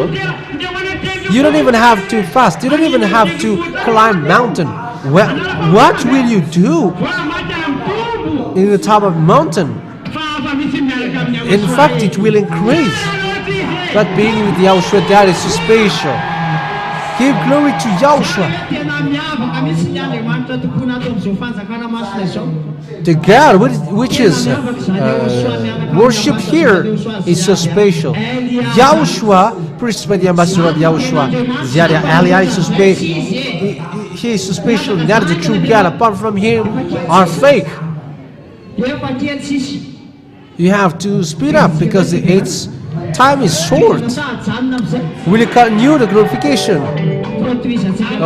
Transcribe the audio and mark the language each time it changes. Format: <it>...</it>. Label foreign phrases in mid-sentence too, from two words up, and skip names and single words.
<en>You don't even have to fast. You don't even have to climb mountain. Well, what will you do in the top of mountain? In fact, it will increase. But being with Yahushua, that is special. Give glory to Yahushua.</en> <mg>Tena miavaka mihitsy ny Andriamanitra tokoana ato amin'izao fanjakana masina izao.</mg> <en>The God which is worshipped here is so special. Yahushua, priest by the ambassador of Yahushua, Ziara Aliyah is so special. He is so special. That is the true God. Apart from him, are fake.</en> <mg>Efa kely sisy.</mg> <en>You have to speed up because its time is short.</en> <mg>Janona amizay.</mg> <en>Will you continue the glorification?</en> <mg>Tohizatsika.</mg>